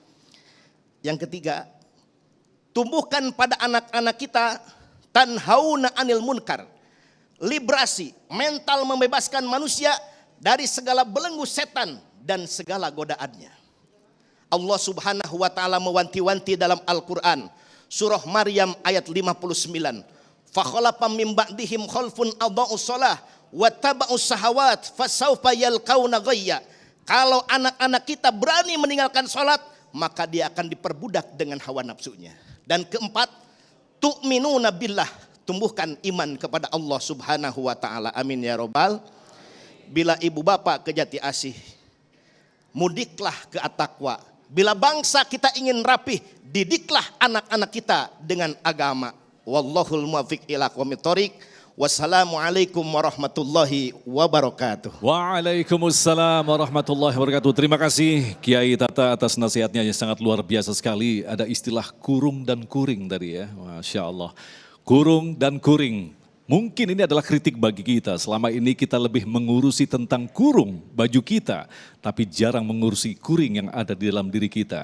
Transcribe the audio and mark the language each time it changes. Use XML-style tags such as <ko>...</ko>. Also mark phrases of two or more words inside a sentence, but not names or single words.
<id>Yang ketiga, tumbuhkan pada anak-anak kita</id> <ar>تنهون عن المنكر,</ar> <id>liberasi, mental membebaskan manusia dari segala belenggu setan dan segala godaannya. Allah</id> <ar>سبحانه وتعالى</ar> <id>mewanti-wanti dalam Al-Qur'an, surah Maryam ayat 59.</id> <ar>فخلف من بعدهم خلف أضاعوا الصلاة واتبعوا الشهوات فسوف يلقون غيا.</ar> <id>Kalau anak-anak kita berani meninggalkan salat, maka dia akan diperbudak dengan hawa nafsunya. Dan keempat,</id> <ar>تؤمنون بالله,</ar> <id>tumbuhkan iman kepada Allah</id> <ar>سبحانه وتعالى. آمين يا رب.</ar> <id>Bila ibu bapak ke Jati Asih, mudiklah ke At-Taqwa. Bila bangsa kita ingin rapih, didiklah anak-anak kita dengan agama.</id> <ar>والله الموفق إلى أقوم الطريق والسلام عليكم ورحمة الله وبركاته. وعليكم السلام ورحمة الله وبركاته.</ar> <id>Terima kasih Kiai Tata atas nasihatnya yang sangat luar biasa sekali. Ada istilah kurung dan kuring tadi ya.</id> <ar>ما شاء الله.</ar> <id>Kurung dan kuring. Mungkin ini adalah kritik bagi kita. Selama ini kita lebih mengurusi tentang kurung baju kita, tapi jarang mengurusi kuring yang ada di dalam diri kita.</id>